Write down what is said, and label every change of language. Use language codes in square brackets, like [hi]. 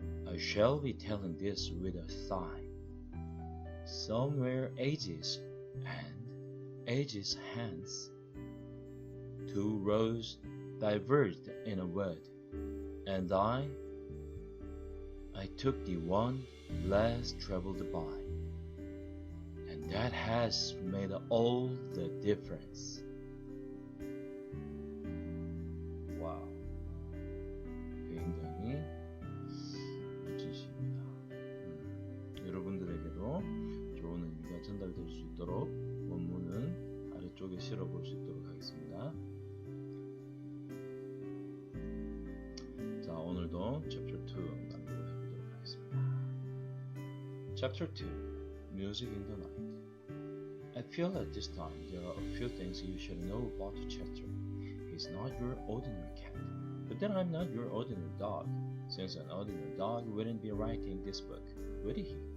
[en] I shall be telling this with a sigh. Somewhere ages and ages hence, two roads diverged in a wood, and I took the one less traveled by, and that has made all the difference. [ko] 와우, 굉장히 멋진 시입니다. 여러분들에게도 좋은 의미가 전달될 수 있도록 원문은 아래쪽에 실어볼 수 있도록 하겠습니다. 자, 오늘도 Chapter 2 낭독을 해보도록 하겠습니다. [en] Chapter 2 Music in the Night. I feel at this time there are a few things you should know about Chester. He's not your ordinary cat, but then I'm not your ordinary dog, since an ordinary dog wouldn't be writing this book, would he?